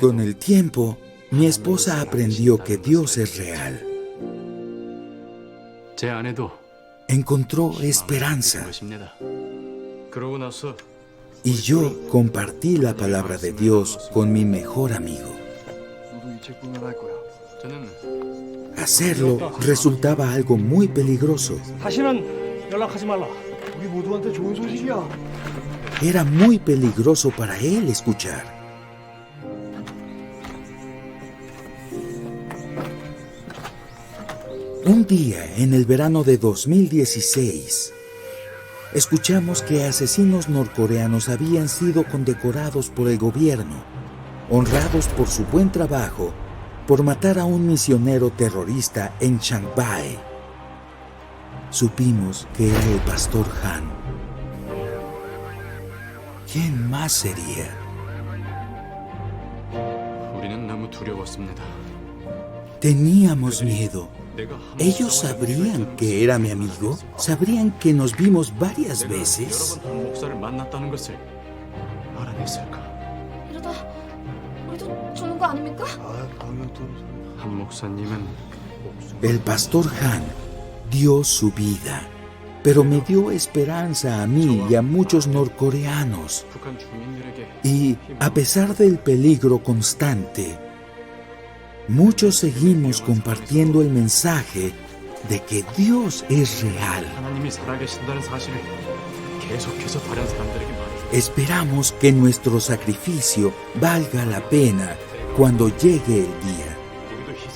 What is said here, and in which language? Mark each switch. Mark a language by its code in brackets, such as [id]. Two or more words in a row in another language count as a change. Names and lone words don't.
[es] Con el tiempo, mi esposa aprendió que Dios es real. [ko] 제 아내도 [es] Encontró esperanza. [ko] 것입니다. 그러고 나서 [es] Y yo compartí la palabra de Dios con mi mejor amigo. [ko] 너도 이 책 보면 알 거야. 저는 [es] Hacerlo resultaba algo muy peligroso. [ko] 다시는 연락하지 말라. 우리 모두한테 좋은 소식이야. [es] Era muy peligroso para él escuchar. Un día, en el verano de 2016, escuchamos que asesinos norcoreanos habían sido condecorados por el gobierno, honrados por su buen trabajo, por matar a un misionero terrorista en Shanghái. Supimos que era el pastor Han. ¿Quién más sería? [ko] 우리는 너무 두려웠습니다. [es] Teníamos miedo. [ko] 내가 한 [es] ¿Ellos sabrían que era mi amigo? ¿Sabrían que nos vimos varias [ko] 내가 [es] veces? [ko] 여러 번 한 목사를 만났다는 것을 알아냈을까? 이러다 우리도 죽는 거 아닙니까? 아, 방금 또 한 목사님은 [es] El pastor Han dio su vida, pero me dio esperanza a mí y a muchos norcoreanos. [ko] 북한 주민들에게 [es] Y a pesar del peligro constante, muchos seguimos compartiendo el mensaje de que Dios es real. [ko] 하나님이 살아계신다는 사실을 계속해서 다른 사람들에게 말해줘. [es] Esperamos que nuestro sacrificio valga la pena cuando llegue el día, [ko] 우리도 희생.